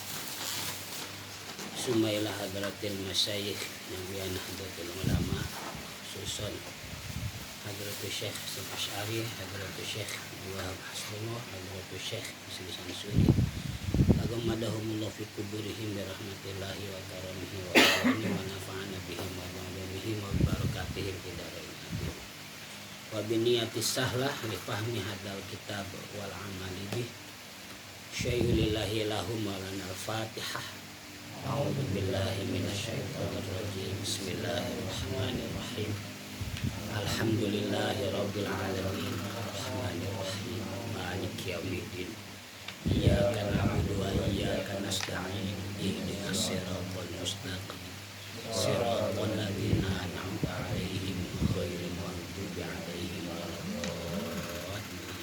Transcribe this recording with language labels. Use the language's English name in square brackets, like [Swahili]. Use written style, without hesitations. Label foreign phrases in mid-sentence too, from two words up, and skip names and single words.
[Arabic] ثم إلى حضرة المشايخ نبيان نهضة العلماء خصوصا حضرة الشيخ حسن أشعري حضرة الشيخ وهاب حسب الله حضرة الشيخ حسن سوري تغمدهم الله في قبورهم برحمة الله وكرمه ورضوانه ونفعنا بهم وبعلومهم وببركاتهم في الدارين آمين. وبنية السهلة لفهم هذا الكتاب والعمل به. شيء لله لهم ولنا الفاتحة. أعوذ بالله من الشيطان الرجيم. بسم الله الرحمن الرحيم الحمد لله رب العالمين. الرحمن الرحيم مالك يوم الدين. إياك نعبد وإياك نستعين. اهدنا الصراط المستقيم صراط الذين أنعمت عليهم غير المغضوب عليهم ولا الضالين.